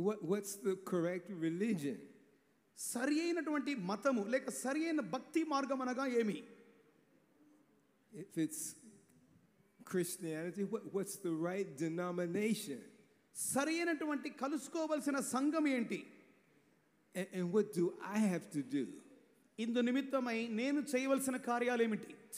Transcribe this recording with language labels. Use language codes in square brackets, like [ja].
[en] What's the correct religion? [te] సరి అయినటువంటి మతము లేక సరి అయిన భక్తి మార్గం అనగా ఏమి? [en] If it's Christianity, what's the right denomination? [te] సరి అయినటువంటి కలుసుకోవలసిన సంఘం ఏంటి? [en] And what do I have to do? [te] ఇందు నిమిత్తమై నేను చేయవలసిన కార్యాలు ఏమిటి?